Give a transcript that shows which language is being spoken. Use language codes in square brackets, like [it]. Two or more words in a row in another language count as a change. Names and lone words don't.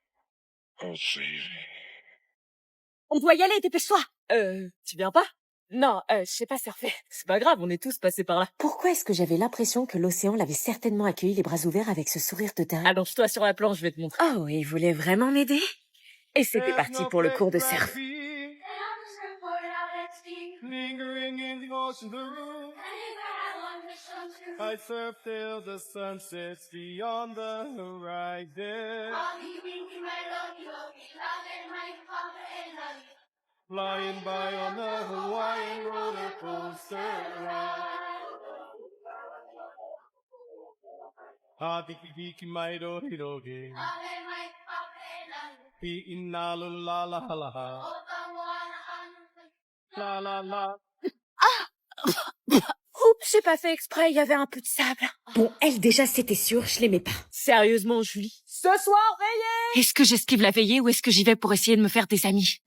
[fr] On doit y aller, dépêche-toi! Tu viens pas? Non, je sais pas surfer. C'est pas grave, on est tous passés par là. Pourquoi est-ce que j'avais l'impression que l'océan l'avait certainement accueilli les bras ouverts avec ce sourire de dingue? Allonge-toi sur la planche, je vais te montrer. Oh, il voulait vraiment m'aider? Et c'était parti pour le cours de surf. [en] Lingering in the ocean blue. I surf till the sun sets beyond the horizon. Flying by on the Hawaiian roller coaster ride. Ah, tiki tiki mai do hiroge. Pi inna la la la la. La la la. [fr] Oups, j'ai pas fait exprès, il y avait un peu de sable. Bon, elle déjà c'était sûr, je l'aimais pas. Sérieusement, Julie. Ce soir, veillez! Est-ce que j'esquive la veillée ou est-ce que j'y vais pour essayer de me faire des amis?